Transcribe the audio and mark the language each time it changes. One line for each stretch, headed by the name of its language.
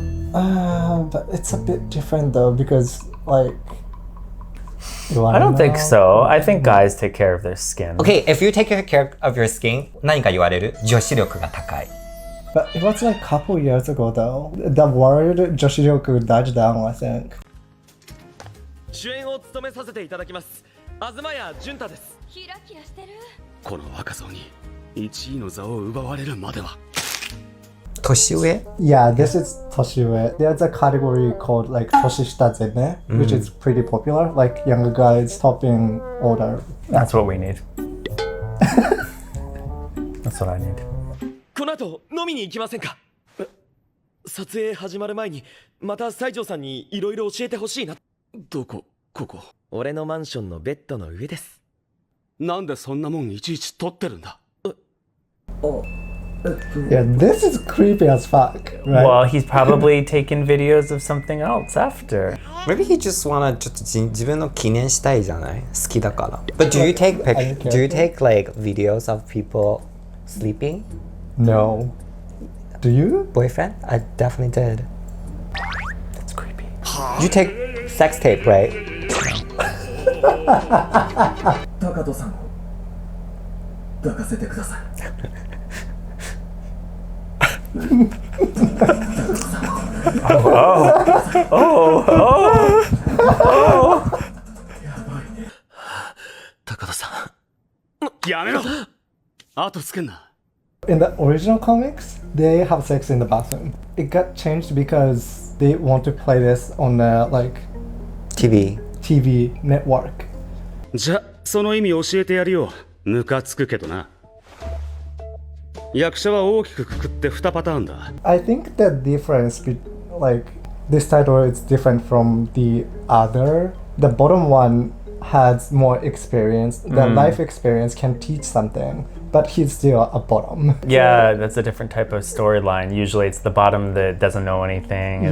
English: But it's a bit different though because I don't think so. I think guys take care of their skin. Okay, if you take care of your skin,
Japanese: 何か言われる? 女子力が高い.
English: But it was a couple years ago though. The word 女子力 died down, I think.
Japanese: 主演を務めさせていただきます。東谷潤太です。キラキラしてる。この若造に1位の座を奪われるまでは。年上?
English: Yeah, this is 年上. There's a category called Toshishita Zene, which is pretty popular. Younger guys topping older. That's what we need. That's what I need.
Japanese: この後飲みに行きませんか？撮影始まる前にまた西条さんにいろいろ教えてほしいな。どこ？ここ。俺のマンションのベッドの上です。なんでそんなもんいちいち撮ってるんだ？
English: Yeah, this is creepy as fuck, right? Well, he's probably taken videos of something else after. Maybe he just wanna
Japanese: ちょっと自分の記念したいじゃない？好きだから。
English: But do you take videos of people sleeping? No. Do you? Boyfriend? I definitely did. That's creepy. You take sex tape, right?
Japanese: Takato-san, 抱かせてください。やめろ。後つけんな。
English: In the original comics, they have sex in the bathroom. It got changed because they want to play this on the TV network.
Japanese: じゃ、その意味教えてやるよ。ムカつくけどな。役者は大きくくくって2パターンだ。
English: I think the difference this title is different from the other. The bottom one has more experience. The life experience can teach something, but he's still a bottom. Yeah, that's a different type of storyline. Usually it's the bottom that doesn't know anything.